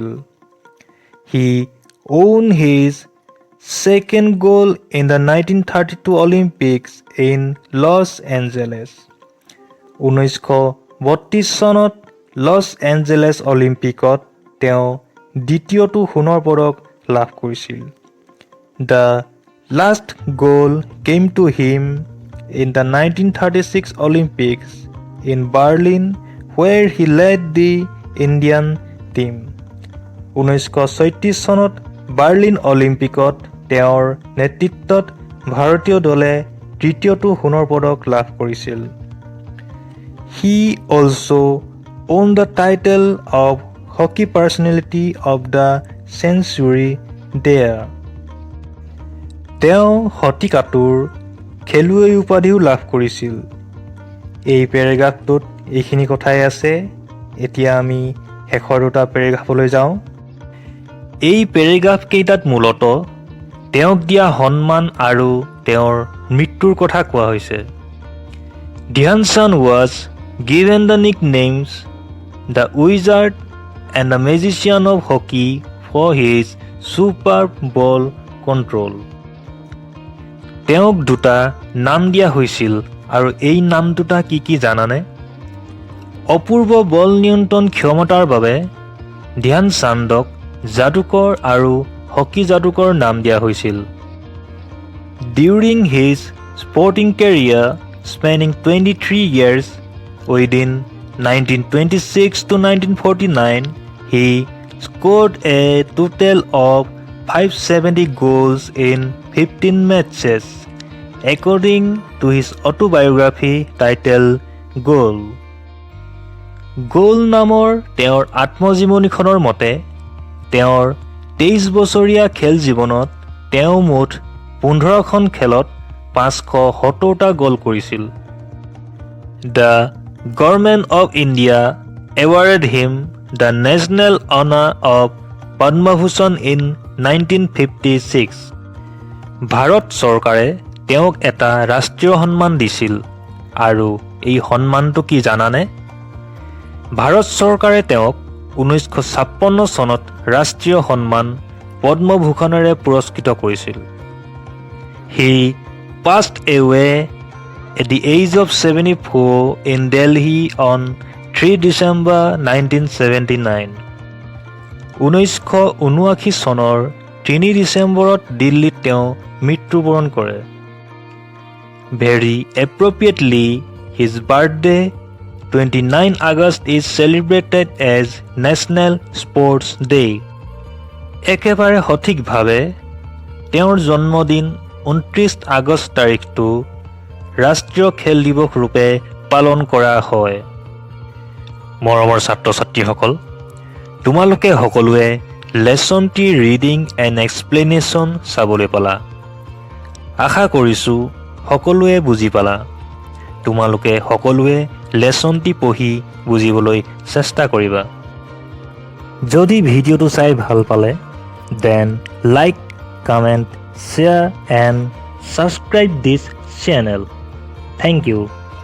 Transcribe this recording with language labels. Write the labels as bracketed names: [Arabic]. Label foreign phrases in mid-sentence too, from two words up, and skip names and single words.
[English] He won his second goal in the 1932 Olympics in Los Angeles. [Assamese] 1932 চনত লছ এঞ্জেলেছ অলিম্পিকত তেওঁ দ্বিতীয়টো সোণৰ পদক লাভ কৰিছিল। [English] The last goal came to him in the 1936 Olympics in Berlin where he led the Indian টিম [Assamese] 1936 চনত বাৰ্লিন অলিম্পিকত তেওঁৰ নেতৃত্বত ভাৰতীয় দলে তৃতীয়টো সোণৰ পদক লাভ কৰিছিল [English] He also won the title of Hockey Personality of the Century there [Assamese] তেওঁ শতিকাটোৰ খেলুৱৈ উপাধিও লাভ কৰিছিল এই পেৰেগ্ৰাফটোত এইখিনি কথাই আছে এতিয়া আমি শেষৰ দুটা পেৰেগ্ৰাফলৈ যাওঁ এই পেৰেগ্ৰাফ কেইটাত মূলতঃ তেওঁক দিয়া সন্মান আৰু তেওঁৰ মৃত্যুৰ কথা কোৱা হৈছে [English] Dhyan Chand was given the nicknames the Wizard and the Magician of Hockey for his superb ball control [Assamese] তেওঁক দুটা নাম দিয়া হৈছিল আৰু এই নাম দুটা কি জানানে অপূৰ্ব বল নিয়ন্ত্ৰণ ক্ষমতাৰ বাবে ধ্যান চান্দক যাদুকৰ আৰু হকি যাদুকৰ নাম দিয়া হৈছিল [English] During his sporting career spanning 23 years within 1926 to 1949 he scored a total of 570 goals in 15 matches according to his autobiography titled Goal [Assamese] নামৰ তেওঁৰ আত্মজীৱনীখনৰ মতে তেওঁৰ 23 বছৰীয়া খেল জীৱনত তেওঁ মুঠ 15খন খেলত 570টা গ'ল কৰিছিল [English] The Government of India awarded him the national honor of Padma Bhushan in 1956 [Assamese] ভাৰত চৰকাৰে তেওঁক এটা ৰাষ্ট্ৰীয় সন্মান দিছিল আৰু এই সন্মানটো কি জানানে ভাৰত চৰকাৰে তেওঁক 1956 চনত ৰাষ্ট্ৰীয় সন্মান পদ্মভূষণেৰে পুৰস্কৃত কৰিছিল [English] He passed away at the age of 74 in Delhi on 3 December 1979 [Assamese] 1979 চনৰ 3 ডিচেম্বৰত দিল্লীত তেওঁ মৃত্যুবৰণ কৰে [English] Very appropriately his birthday 29 August is celebrated as National Sports Day [Assamese] একেবাৰে সঠিকভাৱে তেওঁৰ জন্মদিন 29 আগষ্ট তাৰিখটো ৰাষ্ট্ৰীয় খেল দিৱস ৰূপে পালন কৰা হয় মৰমৰ ছাত্ৰ-ছাত্ৰীসকল তোমালোকে সকলোৱে লেসনটি [English] reading and explanation [Assamese] চাবলৈ পালা আশা কৰিছোঁ সকলোৱে বুজি পালা তোমালোকে সকলোৱে লেসনটি পঢ়ি বুজিবলৈ চেষ্টা কৰিবা যদি ভিডিঅ'টো চাই ভাল পালে [English] then like comment share and subscribe this channel. Thank you.